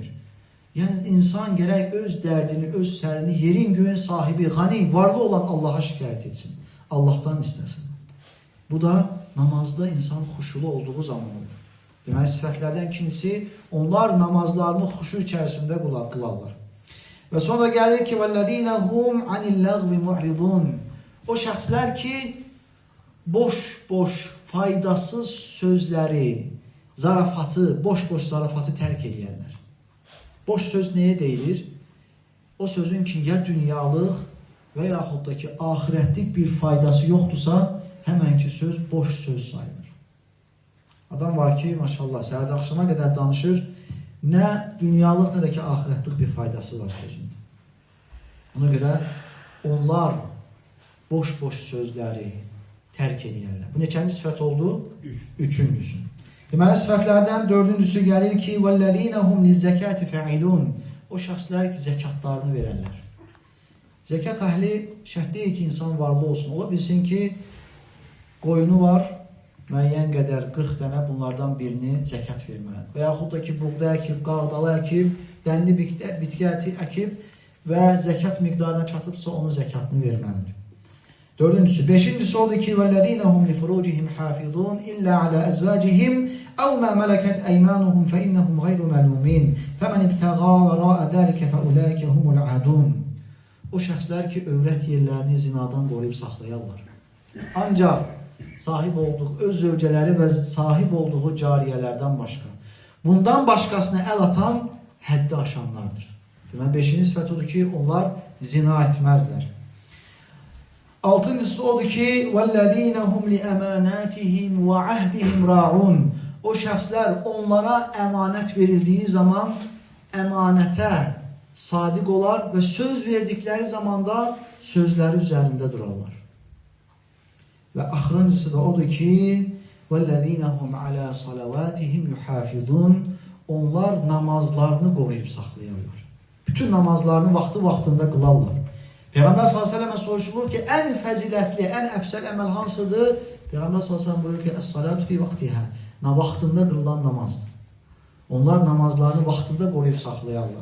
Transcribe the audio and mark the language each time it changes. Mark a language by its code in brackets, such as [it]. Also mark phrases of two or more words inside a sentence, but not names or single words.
[az] Yəni insan gərək öz dərdini, öz sərini, yerin göyün sahibi, qani, varlı olan Allaha şikayət etsin. Allahdan istəsin. Bu da namazda insan xuşulu olduğu zaman olur. Deməli, sifətlərdən ikincisi, onlar namazlarını xuşu içərisində qılarlar. Və sonra gəlir ki, [ar] وَالَّذ۪ينَ هُمْ عَنِ اللَّغْوِ مُعْرِضُونَ. [az] O şəxslər ki, boş, faydasız sözləri, zarafatı, boş zarafatı tərk edirlər. Boş söz nəyə deyilir? O sözün ki, ya dünyalıq və yaxud da ki, ahirətlik bir faydası yoxdursa, həmən ki, söz boş söz sayılır. Adam var ki, maşallah, səhərdə axşama qədər danışır, nə dünyalıq, nə də ki, ahirətlik bir faydası var sözündə. Ona görə onlar boş sözləri tərk edirlər. Bu neçənci sifət oldu? Üçüncüsü. Deməli, sifətlərdən dördüncüsü gəlir ki, [ar] وَالَّذ۪ينَ هُمْ لِلزَّكَاتِ فَعِلُونَ. [az] O şəxslər ki, zəkatlarını verərlər. Zəkat əhli şərt deyil ki, insan varlı olsun. Ola bilsin ki, qoyunu var, müəyyən qədər 40 dənə bunlardan birini zəkat verməlidir. Və yaxud da ki, buğda əkib, qağdalı əkib, dənli bitki əkib və zəkat miqdarına çatıbsa onun zəkatını verməlidir. Dördüncüsü. Beşincisi oldu ki, [ar] وَالَّذ۪ينَ هُمْ لِفُرُوجِهِمْ حَافِظُونَ إِلَّا عَلَى أَزْوَاجِهِمْ أَوْ مَا مَلَكَتْ أَيْمَانُهُمْ فَإِنَّهُمْ غَيْرُ مَلُومِينَ فَمَنِ ابْتَغَى وَرَاءَ ذَلِكَ فَأُولَٰئِكَ هُمُ الْعَادُونَ. [az] O şəxslər ki, övrət yerlərini zinadan qoruyub saxlayarlar. Ancaq sahib olduğu öz zövcələri və sahib olduğu cariyələrdən başqa. Bundan başqasına əl atan həddi aşanlardır. Deməli, beşinci sifət odur ki, onlar zina etməzlər. Altıncısı odur ki, [ar] وَالَّذ۪ينَ هُمْ لِأَمَانَاتِهِمْ وَعَهْدِهِمْ رَاعُونَ. [az] O şəxslər onlara əmanət verildiyi zaman əmanətə sadiq olar və söz verdikləri zamanda sözləri üzərində durarlar. Və axırıncısı da odur ki, [ar] وَالَّذ۪ينَ هُمْ عَلَى صَلَوَاتِهِمْ يُحَافِظُونَ [az] Onlar namazlarını qoruyub saxlayarlar. Bütün namazlarını vaxtında qılarlar. Peyğəmbər s.ə.və soruşulur ki, ən fəzilətli, ən əfsəl əməl hansıdır? Peyğəmbər s.ə.v buyurur ki, [ar] الصلاة في وقتها. [az] Vaxtında qırılan namazdır. Onlar namazlarını vaxtında qoruyub saxlayarlar.